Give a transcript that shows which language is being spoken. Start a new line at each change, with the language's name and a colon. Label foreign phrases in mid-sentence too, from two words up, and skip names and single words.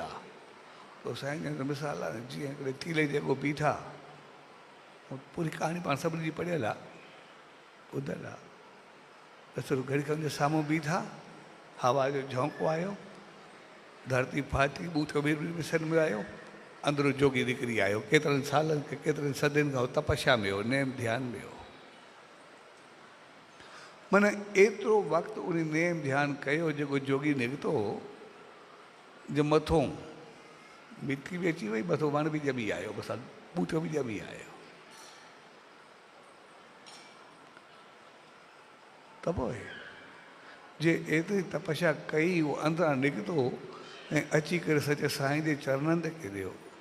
Sindhi: पोइ साईं जन मिसाल आहे, जीअं हिकिड़े तीले जे अॻो बीठा, पूरी कहाणी पाण सभिनी जी पढ़ियल आहे, ॿुधल आहे। बसि घड़ी खनि जे साम्हूं बीठा, हवा जो झोंको आयो, धरती फाटी, ॿूटो बि मिसन में आयो, अंदरो जोगी निकिरी आयो। केतिरनि सालनि खे केतिरनि सदियुनि खां तपस्या में हो, नेम ध्यान में हो। माना एतिरो वक़्तु उन नेम ध्यान कयो जेको जोगी निकितो जो मथों मिटी बि अची वई, मथों वण बि ॼमी आयो, बसि ॿूटो बि ॼमी आयो। त पोइ जे एतिरी तपस्या कई, उहो अंदरां निकितो ऐं अची करे सचे साईं जे चरणनि ते किरियो।